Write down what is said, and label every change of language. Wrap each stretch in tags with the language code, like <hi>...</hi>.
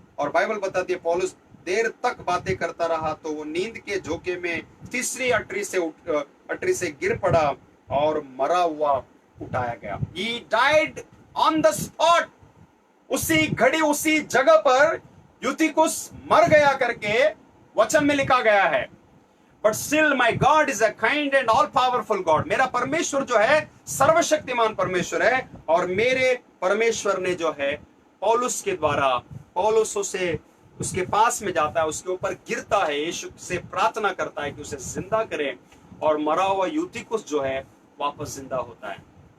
<hi>और बाइबल बताती है पौलुस देर तक बातें करता रहा, तो वो नींद के झोंके में तीसरी अटरी से गिर पड़ा और मरा हुआ उठाया गया।</hi> <en>He died on the spot.</en> <hi>उसी घड़ी उसी जगह पर यूतिकुस मर गया करके वचन में लिखा गया है।</hi> <en>But still my God is a kind and all powerful God.</en> <hi>मेरा परमेश्वर जो है सर्वशक्तिमान परमेश्वर है, और मेरे परमेश्वर ने जो है पौलुस के द्वारा, पौलुस उसे उसके पास में जाता है, उसके ऊपर गिरता है, यीशु से प्रार्थना करता है कि उसे जिंदा करे, और मरा हुआ यूतिकुस जो है वापस जिंदा होता है।</hi>